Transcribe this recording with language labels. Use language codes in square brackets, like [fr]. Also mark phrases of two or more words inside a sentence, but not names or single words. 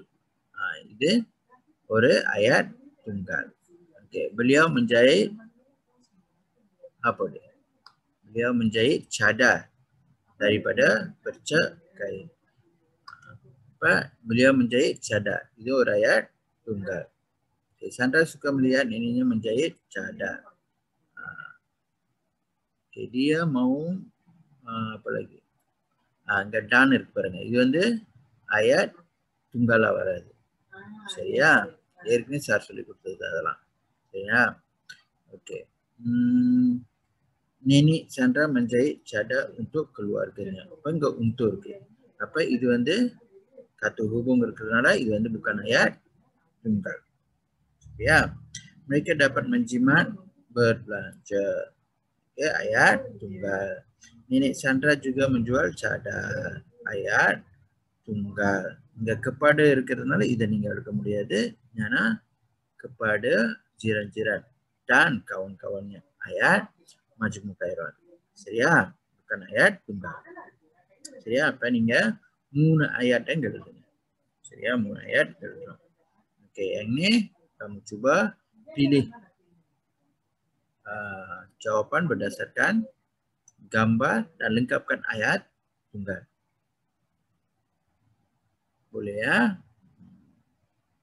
[ms] Itu ஒரு ayat tunggal. Okey, beliau menjahit apa dia? Beliau menjahit cadar daripada perca kain. Beliau menjahit cadar. Itu ஒரு ayat tunggal. Okay, Chandra suka melihat neneknya menjahit cadar. Okay, dia mau apa lagi? [ta] Iங்க டான் இருக்கு பாருங்க. இது வந்து [ms] ayat tunggalா [ta] வராது. சரியா? ஏற்கனவே சார் சொல்லி கொடுத்தது அதெல்லாம். சரியா? Okey. [ms] Nenek Chandra menjahit cadar untuk keluarganya. Apa enggak untuk இருக்கு. Apa [ta] இது வந்து [ms] kata hubung [ta] இருக்கிறதுனால இது வந்து [ms] bukan ayat tunggal. Ya. Mereka dapat menjimat berbelanja. Okay, ayat tunggal. Nenek Chandra juga menjual cadar. Ayat tunggal. [ta] இங்க kepada இருக்கிறதுனால இதை நீங்க எடுக்க முடியாது. [ms] ஏன்னா kepada jiran-jiran dan kawan-kawannya. Ayat majmuk khairat. சரியா? Bukan ayat tunggal. [ta] சரியா? அப்ப நீங்க 3 [ms] ayat yang [ta] எழுதுங்க. சரியா? 3 ayat எழுதணும். [ms] Okey, yang ni kamu cuba pilih jawapan berdasarkan gambar dan lengkapkan ayat tunggal. Boleh ya?